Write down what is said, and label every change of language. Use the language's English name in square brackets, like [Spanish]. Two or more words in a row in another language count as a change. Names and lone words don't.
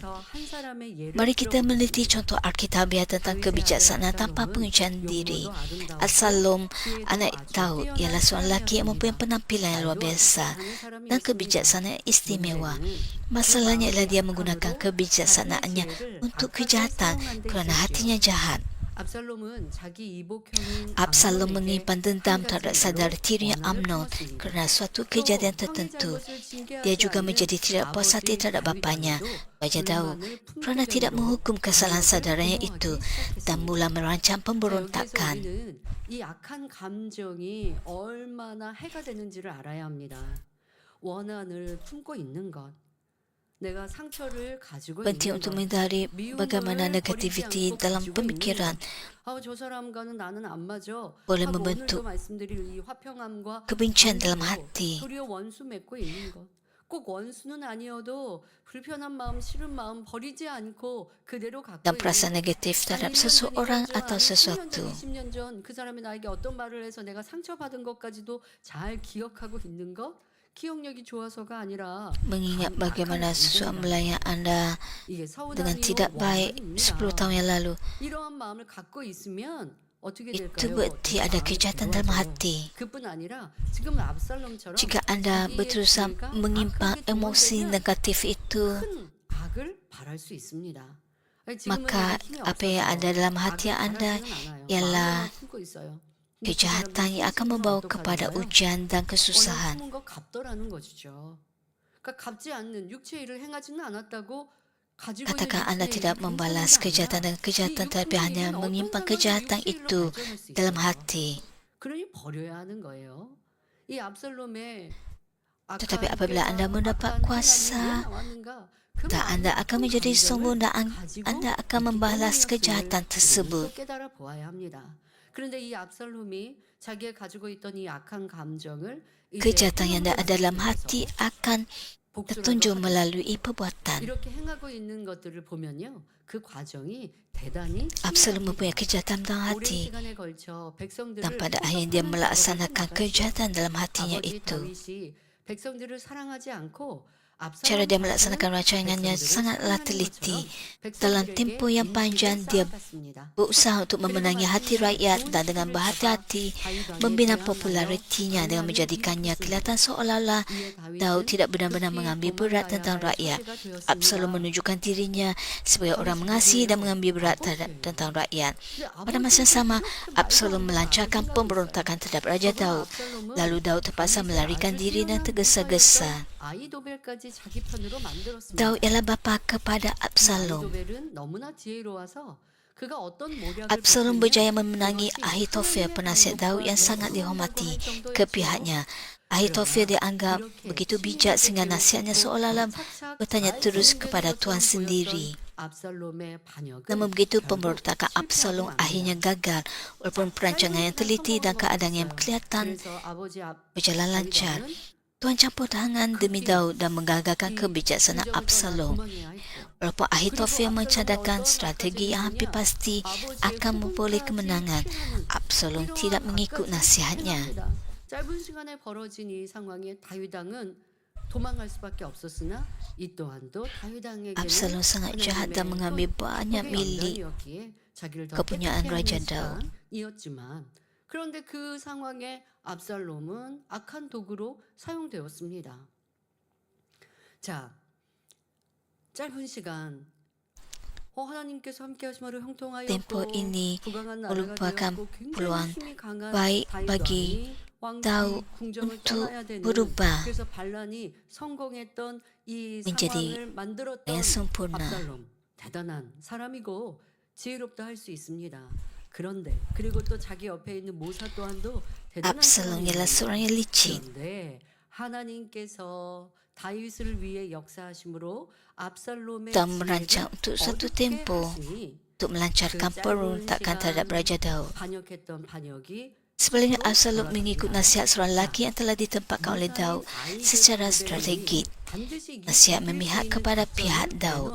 [Malay] Mari kita meneliti contoh Alkitabiah tentang kebijaksanaan tanpa pengujian diri. Absalom, anak Daud, ialah seorang lelaki yang mempunyai penampilan yang luar biasa dan kebijaksanaan yang istimewa. Masalahnya ialah dia menggunakan kebijaksanaannya untuk kejahatan kerana hatinya jahat. [Korean] 압살롬은 자기 이복형인 Absalom 암논에게 [Malay] menyimpan dendam [Korean] 한 [Malay] terhadap [Korean] 가지 [Malay] saudara [Korean] 일로 [Malay] tirinya [Korean] 원한을 Amnon 품었습니다. [Malay] kerana suatu [Korean] 또 [Malay] kejadian [Korean] 형의 [Malay] tertentu. [Korean] 잘못을 징계하지 [Malay] Dia juga [Korean] 않는 [Malay] menjadi tidak puas hati [Korean] 아버지 [Malay] terhadap bapanya, [Korean] 다윗왕에도 [Malay] Raja Daud, [Korean] 불만을 품게 [Malay] kerana tidak [Korean] 됨으로 [Malay] menghukum kesalahan [Korean] 반역을 [Malay] saudaranya itu [Korean] 도모하기 [Malay] dan [Korean] 시작했습니다. [Malay] mula merancang [Korean] 자, 여기에서 [Malay] pemberontakan. [Korean] 우리는 이 악한 감정이 얼마나 해가 되는지를 알아야 합니다. 원한을 품고 있는 것, 내가 상처를 가지고 [Malay] Penting [Korean] 있는 [Malay] untuk [Korean] 것, [Malay] menghindari bagaimana [Korean] 미움을 버리지 [Malay] negativiti [Korean] 않고 [Malay] dalam [Korean] 가지고 있는 [Malay] pemikiran [Korean] 것. 저 사람과는 나는 안 맞아. [Malay] boleh [Korean] 하고 [Malay] membentuk [Korean] 오늘도 말씀드릴 이 화평함과 [Malay] kebencian dalam [Korean] 관계로 [Malay] hati. [Korean] 도리어 원수 맺고 있는 것. 꼭 원수는 아니어도 불편한 마음, 싫은 마음 버리지 않고 그대로 갖고 [Malay] Dan [Korean] 있는 [Malay] perasaan [Korean] 것. [Malay] negatif terhadap seseorang atau [Korean] 10년 [Malay] sesuatu. [Korean] 전, 20년 전 그 사람이 나에게 어떤 말을 해서 내가 상처받은 것까지도 잘 기억하고 있는 것. 기억력이 좋아서가 아니라 [Malay] Mengingat bagaimana seseorang melayan anda [Korean] 이게 [Malay] dengan [Korean] 서운함이요 [Malay] tidak baik 10 tahun yang lalu. [Korean] 이러한 마음을 갖고 있으면 어떻게 [Malay] Itu [Korean] 될까요? [Malay] berarti ada kejahatan dalam hati. [Korean] 그뿐 아니라 지금 압살롬처럼 [Malay] Jika anda [Korean] 자기의 [Malay] berusaha [Korean] 죄가 [Malay] menyimpang [Korean] 악하게 [Malay] emosi [Korean] 동원되면 [Malay] negatif itu, [Korean] 큰 악을 바랄 수 있습니다. 지금은 [Malay] maka [Korean] 내가 힘이 [Malay] apa yang [Korean] 없어서 [Malay] ada dalam hati [Korean] 악을 [Malay] anda [Korean] 바라지는 않아요. [Malay] ialah [Korean] 마음에만 품고 있어요. 근데 그 [Malay] kejahatan yang akan membawa kepada ujian dan kesusahan. [Korean] 숨은 거 갚더라는 것이죠. 그러니까 갚지 않는 육체 일을 행하지는 않았다고 가지고 [Malay] Katakan [Korean] 있는 [Malay] anda [Korean] 육체의 [Malay] tidak [Korean] 일이 [Malay] membalas [Korean] 괜찮은 게 [Malay] kejahatan [Korean] 아니라 [Malay] dengan kejahatan, [Korean] 이 [Malay] tapi [Korean] 육체의 [Malay] hanya [Korean] 일은 어떤 [Malay] menyimpan [Korean] 상황에서 [Malay] kejahatan [Korean] 육체의 일로 [Malay] itu [Korean] 발전할 수 [Malay] dalam [Korean] 있어요. [Malay] hati. [Korean] 그러니 버려야 하는 거예요. 이 압살롬의 [Malay] Tetapi apabila anda mendapat kuasa, dan anda akan menjadi sombong dan anda akan membalas kejahatan tersebut. [Korean] 깨달아 보아야 합니다. 그런데 이 압살롬이 자기가 가지고 있던 이 악한 감정을 [Malay] Kejahatan yang ada dalam hati akan tertunjuk melalui perbuatan. [Korean] 이렇게 행하고 있는 것들을 보면요, 그 과정이 대단히 [Malay] Absalom mempunyai kejahatan dalam [Korean] 오랜 [Malay] hati, [Korean] 시간에 걸쳐 백성들을 [Malay] dan pada akhirnya dia melaksanakan kejahatan dalam hatinya [Korean] 아버지 [Malay] itu. [Korean] 다윗이 백성들을 사랑하지 않고 [Malay] Cara dia melaksanakan rancangannya sangatlah teliti. Dalam tempoh yang panjang, dia berusaha untuk memenangi hati rakyat dan dengan berhati-hati membina popularitinya dengan menjadikannya kelihatan seolah-olah Daud tidak benar-benar mengambil berat tentang rakyat. Absalom menunjukkan dirinya sebagai orang mengasihi dan mengambil berat tentang rakyat. Pada masa yang sama, Absalom melancarkan pemberontakan terhadap Raja Daud. Lalu Daud terpaksa melarikan diri dan tergesa-gesa. [Korean] 아히도벨까지 자기 편으로 만들었습니다. [Malay] Daud ialah bapa kepada Absalom. [Korean] 아히도벨은 너무나 지혜로워서 그가 어떤 모략을 Absalom 벌였냐면 [Malay] berjaya memenangi Ahitofel, penasihat Daud yang sangat dihormati ke pihaknya. Ahitofel dianggap begitu bijak sehingga nasihatnya seolah-olah bertanya terus kepada Tuhan sendiri. [Korean] 압살롬의 반역은 [Malay] Namun begitu pemberontakan Absalom akhirnya gagal walaupun perancangan yang teliti dan keadaan yang kelihatan [Korean] 그래서 아버지 [Malay] berjalan lancar. Tuhan campur tangan demi Daud dan menggagalkan kebijaksanaan Absalom. Walaupun Ahitofel mencadangkan strategi yang hampir pasti akan memperoleh kemenangan, Absalom tidak mengikut nasihatnya. [Korean] 짧은 시간에 벌어진 이 상황에 다윗왕은 도망갈 수밖에 없었으나 이 또한도 다윗왕에게는 [Malay] Absalom sangat jahat dan mengambil banyak milik kepunyaan Raja Daud. [Korean] 이었지만 그런데 그 상황에 압살롬은 악한 도구로 사용되었습니다. 자, 짧은 시간 하나님께서 함께 하심으로 형통하였고 [Malay] Tempoh ini [Korean] 부강한 [Malay] merupakan [Korean] 나라가 되었고 [Malay] peluang [Korean] 굉장히 힘이 강한 [Malay] baik 다윗 bagi [Korean] 왕이 Daud 궁정을 [Malay] untuk [Korean] 떠나야 되는 [Malay] berubah [Korean] 그래서 반란이 성공했던 이 [Malay] menjadi [Korean] 상황을 만들었던 [Malay] yang sempurna. [Korean] 압살롬 대단한 사람이고 지혜롭다 할 수 있습니다. 그런데 그리고 또 자기 옆에 있는 모사 또한도 대단한 [Malay] Absalom ialah [Korean] 사람이에요. [Malay] seorang yang licik. [Korean] 그런데 하나님께서 다윗을 위해 역사하심으로 압살롬의 [Malay] Dan merancang untuk satu tempoh untuk melancarkan pemberontakan terhadap Raja Daud. [Korean] 반역했던 반역이 [Malay] Sebelumnya Absalom mengikut nasihat seorang lelaki yang telah ditempatkan oleh Daud secara strategik. Nasihat memihak kepada pihak Daud.